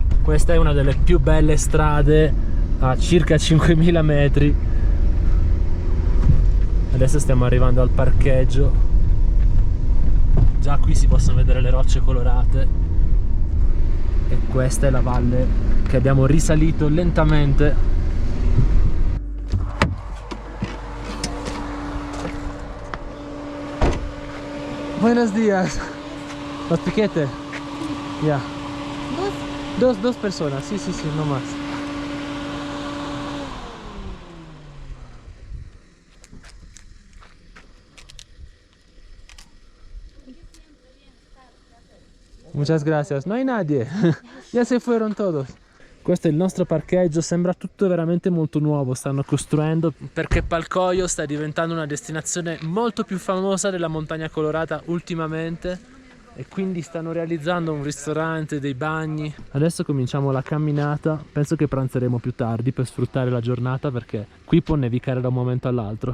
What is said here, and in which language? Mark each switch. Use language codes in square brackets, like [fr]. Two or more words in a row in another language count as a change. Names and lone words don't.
[it] Questa è una delle più belle strade a circa 5000 metri. Adesso stiamo arrivando al parcheggio. Già qui si possono vedere le rocce colorate. E questa è la valle che abbiamo risalito lentamente. [es] Buenos días. ¿Los piquete? Ya. Dos personas, sí, no más. Muchas gracias. No hay nadie. Ya se fueron todos. [it] Questo è il nostro parcheggio, sembra tutto veramente molto nuovo, stanno costruendo perché Palcoyo sta diventando una destinazione molto più famosa della Montagna Colorata ultimamente e quindi stanno realizzando un ristorante, dei bagni. Adesso cominciamo la camminata, penso che pranzeremo più tardi per sfruttare la giornata perché qui può nevicare da un momento all'altro.